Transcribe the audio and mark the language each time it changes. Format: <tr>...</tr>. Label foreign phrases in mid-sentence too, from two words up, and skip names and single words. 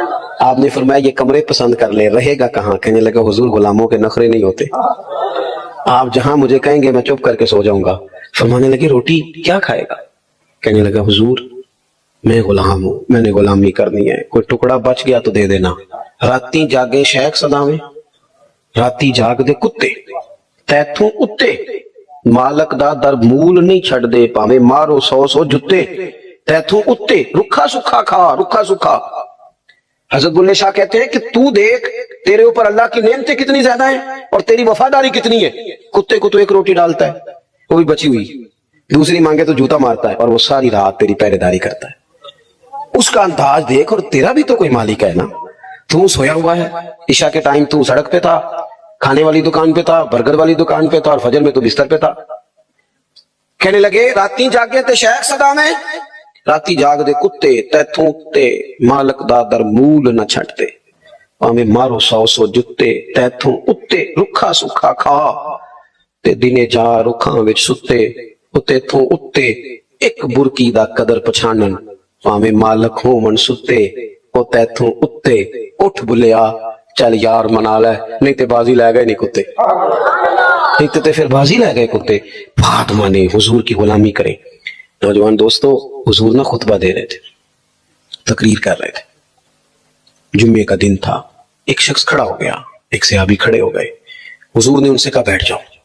<ur>آپ نے فرمایا یہ کمرے پسند کر لے, رہے گا کہاں, کہنے لگا حضور غلاموں کے نخرے نہیں ہوتے, آپ جہاں مجھے کہیں گے میں چپ کر کے سو جاؤں گا. فرمانے لگے روٹی کیا کھائے گا, کہنے لگا حضور میں غلام ہوں, میں نے غلامی کرنی ہے, کوئی ٹکڑا بچ گیا تو دے دینا.</ur> <pa>راتی جاگے شیخ صداویں, راتی جاگ دے کتے, تیتھوں اتے, مالک دا در مول نہیں چھڑ دے, پاویں مارو 100 جتے, تیتھوں اتے, رکھا سکھا کھا, رکھا سکھا.</pa> <ur>حضرت بلے شاہ کہتے ہیں کہ تو دیکھ تیرے اوپر اللہ کی نعمتیں کتنی زیادہ ہیں اور تیری وفاداری کتنی ہے. کتے کو تو ایک روٹی ڈالتا ہے وہ بھی بچی ہوئی, دوسری مانگے تو جوتا مارتا ہے, اور وہ ساری رات تیری پہرے داری کرتا ہے. اس کا انداز دیکھ, اور تیرا بھی تو کوئی مالک ہے نا. تو سویا ہوا ہے, عشاء کے ٹائم تو سڑک پہ تھا, کھانے والی دکان پہ تھا, برگر والی دکان پہ تھا, اور فجر میں تو بستر پہ تھا.</ur> <pa>کہنے لگے راتی جاگے تے شیخ صدا میں, راتی جاگ دے کتے, تیتھوں تے, مالک دا در مول نہ چھٹتے, پاویں مارو 100 جتے, تیتھوں اتے, رکھا سکھا کھا, تے دنے جا رکھاں وچ ستے, او تیتھوں اتے, ایک برکی دا قدر پچھانن, پاویں مالک ہون ستے, او تیتھوں اتے, اٹھ بلیا چل یار منا لے, نہیں تے بازی لے گئے نہیں کتے, نہیں تے پھر بازی لے گئے کتے.</pa> <ur>بات مانے, حضور کی غلامی کریں. نوجوان دوستو, حضور نہ خطبہ دے رہے تھے, تقریر کر رہے تھے, جمعے کا دن تھا. ایک شخص کھڑا ہو گیا, ایک صحابی کھڑے ہو گئے. حضور نے ان سے کہا بیٹھ جاؤ.</ur>